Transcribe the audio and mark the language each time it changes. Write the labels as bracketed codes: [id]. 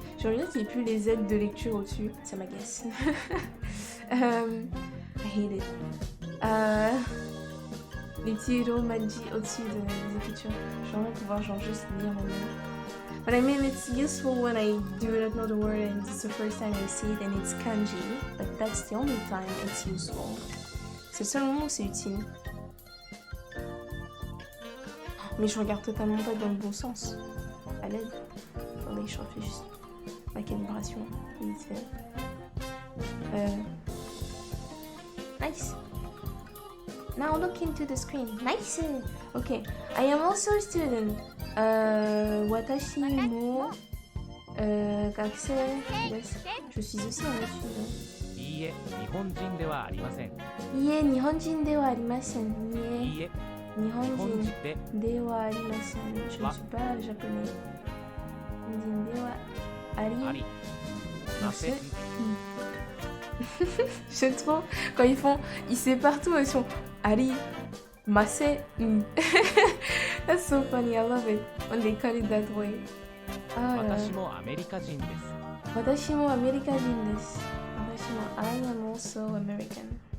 [fr] J'ai envie de dire qu'il n'y ait plus les aides de lecture au-dessus. Ça m'agace. [en] I hate it. [fr] Les petits romaji au-dessus des écritures. J'aimerais pouvoir genre juste lire moi-même. [en] But I mean, it's useful when I do not know the word and it's the first time I see it and it's kanji. But that's the only time it's useful. [fr] C'est le seul moment où c'est utile. Mais je regarde totalement pas dans le bon sens. À l'aide. Attendez, je refais juste ma calibration. Vite fait. Nice. [en] Now look into the screen. Nice. Okay. I am also a student. [ja] Watashi mo gakusei desu. [fr] Je suis aussi un étudiant. [ja] いいえ、日本人ではありません。いいえ、日本人ではありません。いいえ、いいえ、日本日本人人でではありません。 [fr] Je ne suis pas japonais. [ja] 日本人ではありありません。 [fr] J'aime trop quand ils font, ils séparent tout, ils font Ari, Masse. [en] That's so funny, I love it when they cut it that way. [ja] 私もアメリカ人です。私もアメリカ人です。私も [en] I am also American.